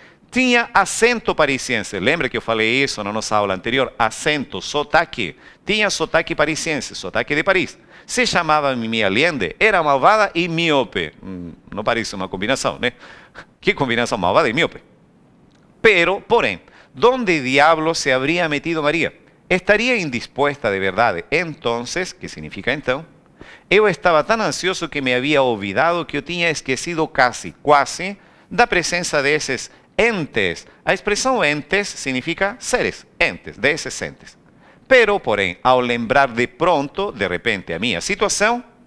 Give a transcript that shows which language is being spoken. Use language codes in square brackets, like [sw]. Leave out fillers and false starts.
[pt] Tinha acento parisiense. Lembra que eu falei isso na nossa aula anterior? Acento, sotaque. Tinha sotaque parisiense, sotaque de Paris. Se chamava Mimi Allende, era malvada e míope. Não parece uma combinação, né? Que combinação malvada e míope. [es] Porém, ¿dónde diablo se habría metido María? Estaría indispuesta de verdade. [pt] Entonces, que significa então? Eu estava tão ansioso que me havia olvidado que eu tinha esquecido quase, da presença desses entes. A expressão entes significa seres, entes, desses entes. Porém, ao lembrar de pronto, de repente, a minha situação,